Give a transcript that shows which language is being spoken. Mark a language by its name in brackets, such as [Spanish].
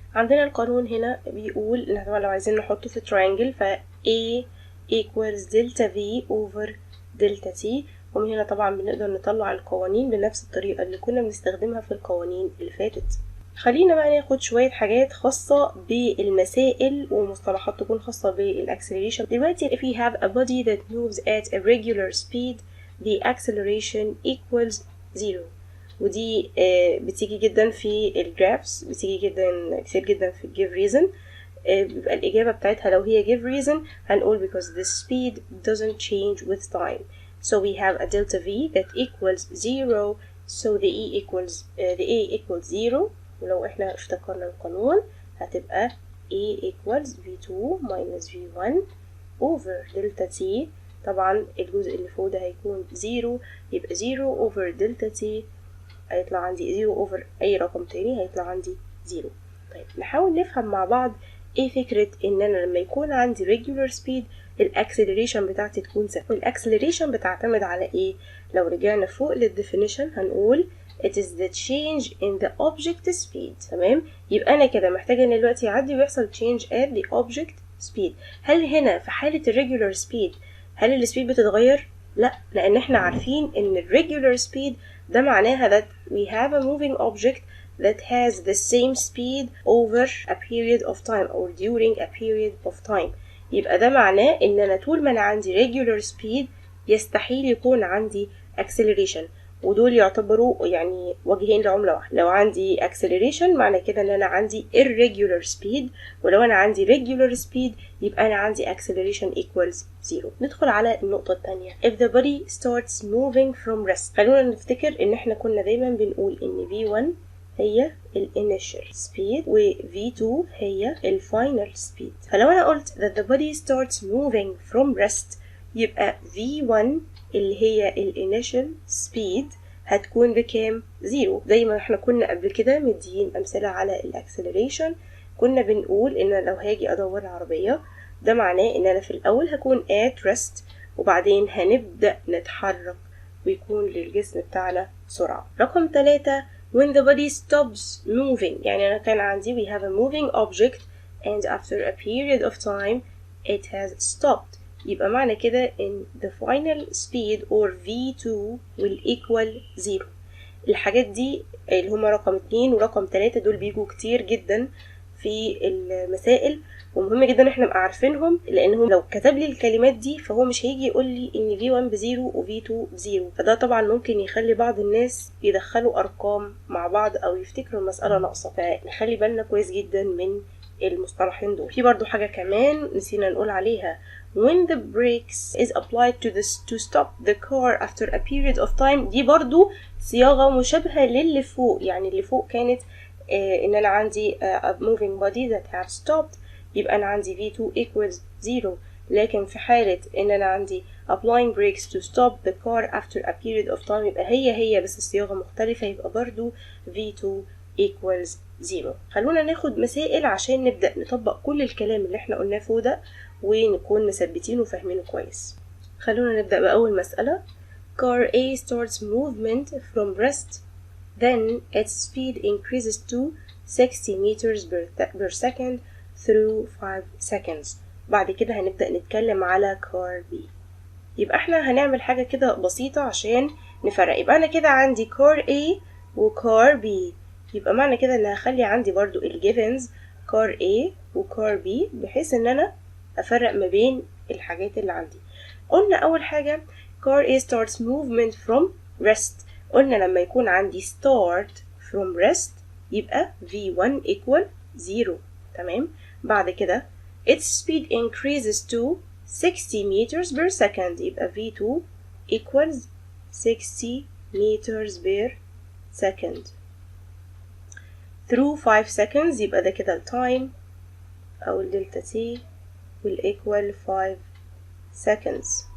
[Arabic] عندنا القانون هنا بيقول ان طبعا لو عايزين نحطه في triangle ف [English] A equals delta V over delta T، [Arabic] ومن هنا طبعا بنقدر نطلع القوانين بنفس الطريقة اللي كنا بنستخدمها في القوانين اللي فاتت. خلينا بقى ناخد شوية حاجات خاصة بالمسائل ومصطلحات تكون خاصة بالاكسلريشن. [English] دلوقتي if we have a body that moves at a regular speed the acceleration equals 0، [Arabic] ودي بتيجي جدا في [English] الجرافس، بتيجي جدا كتير جدا في give reason. [Arabic] بيبقى الإجابة بتاعتها لو هي [English] give reason هنقول because the speed doesn't change with time, so we have a delta v that equals 0, so the a equals 0. [Arabic] ولو احنا افتكرنا القانون هتبقى [English] a equals v2 minus v1 over delta t. [Arabic] طبعا الجزء اللي فوق ده هيكون 0، يبقى 0 over delta t هيطلع عندي 0 over اي رقم تاني هيطلع عندي 0. طيب نحاول نفهم مع بعض ايه فكرة ان انا لما يكون عندي regular speed الاكسلريشن بتاعتي تكون ثابتة. والاكسلريشن بتعتمد على ايه؟ لو رجعنا فوق للديفينيشن هنقول [English] it is the change in the object speed. [Arabic] تمام، يبقى انا كده محتاجة ان الوقت يعدي ويحصل change at the object speed. هل هنا في حالة الريجولار speed هل السبيد بتتغير؟ لا، لان احنا عارفين ان الريجولار speed ده معناها that [English] we have a moving object that has the same speed over a period of time or during a period of time. [Arabic] يبقى ده معناه ان انا طول ما انا عندي regular speed يستحيل يكون عندي acceleration، ودول يعتبروا يعني وجهين لعملة واحدة. لو عندي acceleration معنى كده ان انا عندي irregular speed، ولو انا عندي regular speed يبقى انا عندي acceleration equals 0. ندخل على النقطة الثانية. [English] if the body starts moving from rest، [Arabic] خلونا نفتكر ان احنا كنا دايما بنقول ان V1 هي ال initial speed و V2 هي ال final speed. فلو أنا قلت [English] that the body starts moving from rest [Arabic] يبقى V1 اللي هي ال initial speed هتكون بكام؟ 0. زي ما احنا كنا قبل كده مديين أمثلة على ال acceleration. كنا بنقول إن لو هاجي أدور العربية ده معناه إن أنا في الأول هكون at rest وبعدين هنبدأ نتحرك ويكون للجسم بتاعنا سرعة. [English] رقم 3 when the body stops moving، [Arabic] يعني أنا كان عندي [English] we have a moving object and after a period of time it has stopped. [Arabic] يبقى معنى كده إن [English] the final speed or V2 will equal 0. [Arabic] الحاجات دي اللي هما رقم 2 ورقم 3 دول بيجوا كتير جدا في المسائل، ومهم جدا احنا نبقى عارفينهم، لانهم لو كتب لي الكلمات دي فهو مش هيجي يقول لي ان V1 بزيرو و V2 بزيرو، فده طبعا ممكن يخلي بعض الناس يدخلوا ارقام مع بعض او يفتكروا المسألة ناقصة، فنخلي بالنا كويس جدا من المصطلحين دول. في برضو حاجة كمان نسينا نقول عليها [English] when the brakes is applied to stop the car after a period of time، [Arabic] دي برضو صياغة مشابهة للي فوق. يعني اللي فوق كانت ان انا عندي [English] a moving body that have stopped [Arabic] يبقى انا عندي V2 equals 0، لكن في حالة ان انا عندي [English] applying brakes to stop the car after a period of time [Arabic] يبقى هي بس الصياغة مختلفة، يبقى برضو V2 equals 0. خلونا ناخد مسائل عشان نبدأ نطبق كل الكلام اللي احنا قلناه فوق ده ونكون مثبتين وفاهمينه كويس. خلونا نبدأ بأول مسألة. [English] car A starts movement from rest, then its speed increases to 60 meters per second through 5 seconds. [Arabic] بعد كده هنبدأ نتكلم على car B. يبقى احنا هنعمل حاجة كده بسيطة عشان نفرق. يبقى انا كده عندي car A و car B، يبقى معنى كده ان هخلي عندي برضو الجيفنز car A و car B بحيث ان انا افرق ما بين الحاجات اللي عندي. قلنا اول حاجة [English] car A starts movement from rest، [Arabic] قلنا لما يكون عندي [English] start from rest [Arabic] يبقى V1 equal 0. تمام. [English] بعد كده its speed increases to 60 meters per second يبقى V2 equals 60 meters per second through 5 seconds [Arabic] يبقى ده كده التايم أو الدلتا تي [English] والإيكوال 5 seconds.